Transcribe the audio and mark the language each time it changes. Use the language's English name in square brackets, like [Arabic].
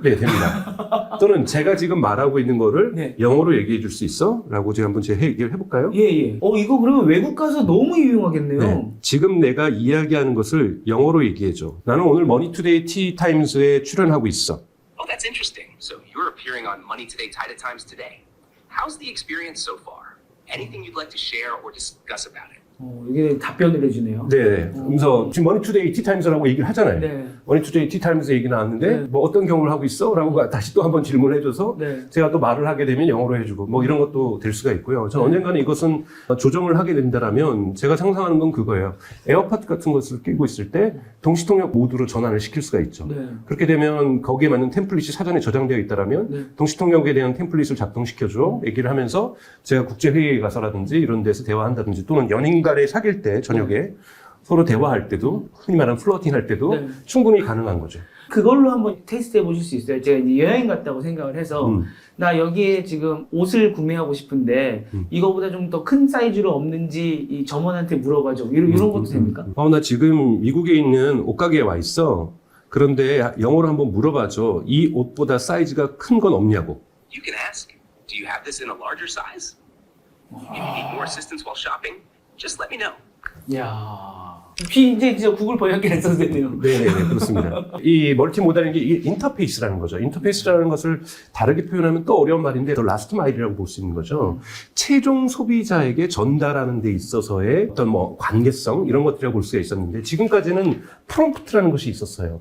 [Korean] 네, 됩니다. 또는 제가 지금 말하고 있는 거를 네. 영어로 얘기해 줄 수 있어? 라고 제가 한번 얘기를 해볼까요? 예, 예. 이거 그러면 외국 가서 너무 유용하겠네요. 네. 지금 내가 이야기하는 것을 영어로 얘기해줘. 나는 오늘 머니투데이 티타임즈에 출연하고 있어. [English] Oh, that's interesting. So you're appearing on Money Today Times today. How's the experience so far? Anything you'd like to share or discuss about it? [Korean] 이게 답변을 해주네요. 네. 그래서 지금 머니투데이 티타임즈라고 얘기를 하잖아요. 네. 머니투데이 티타임즈 얘기 나왔는데 네. 뭐 어떤 경험을 하고 있어? 라고 다시 또 한번 질문을 해줘서 네. 제가 또 말을 하게 되면 영어로 해주고 뭐 이런 것도 될 수가 있고요. 저는 언젠가는 이것은 조정을 하게 된다라면 제가 상상하는 건 그거예요. 에어팟 같은 것을 끼고 있을 때 동시통역 모드로 전환을 시킬 수가 있죠. 네. 그렇게 되면 거기에 맞는 템플릿이 사전에 저장되어 있다라면 네. 동시통역에 대한 템플릿을 작동시켜줘 얘기를 하면서 제가 국제회의에 가서라든지 이런 데서 대화한다든지 또는 연인 간에 사귈 때 저녁에 서로 대화할 때도 흔히 말하는 플러팅 할 때도 네. 충분히 가능한 거죠. 그걸로 한번 테스트 해보실 수 있어요. 제가 이제 여행 갔다고 생각을 해서 나 여기에 지금 옷을 구매하고 싶은데 이거보다 좀 더 큰 사이즈로 없는지 이 점원한테 물어봐줘. 이런 것도 됩니까? 나 지금 미국에 있는 옷가게에 와 있어. 그런데 영어로 한번 물어봐줘. 이 옷보다 사이즈가 큰 건 없냐고. [English] You can ask, do you have this in a larger size? If you need more assistance while shopping, just let me know. [Korean] 이야. 이제 진짜 구글 번역기 안 써도 되네요. 네네네, 그렇습니다. 이 멀티모달인 게 이 인터페이스라는 거죠. 인터페이스라는 것을 다르게 표현하면 또 어려운 말인데 더 라스트 마일이라고 볼 수 있는 거죠. 최종 소비자에게 전달하는 데 있어서의 어떤 뭐 관계성 이런 것들이라고 볼 수가 있었는데 지금까지는 프롬프트라는 것이 있었어요.